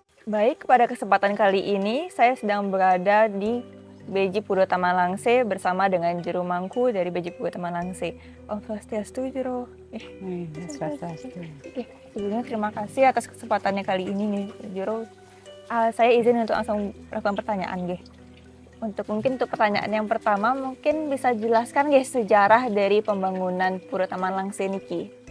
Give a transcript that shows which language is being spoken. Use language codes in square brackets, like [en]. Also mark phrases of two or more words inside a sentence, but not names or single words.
[id] Baik, pada kesempatan kali ini saya sedang berada di Beji Puro Tamalangse bersama dengan Jero Mangku dari Beji Puro Tamalangse. [ban] Om Swastiastu, [id] Jero. Sebelumnya terima kasih atas kesempatannya kali ini nih, Jero. Saya izin untuk langsung melakukan pertanyaan, Ge. Mungkin untuk pertanyaan yang pertama, mungkin bisa jelaskan, Ge, sejarah dari pembangunan Puro Tamalangse niki.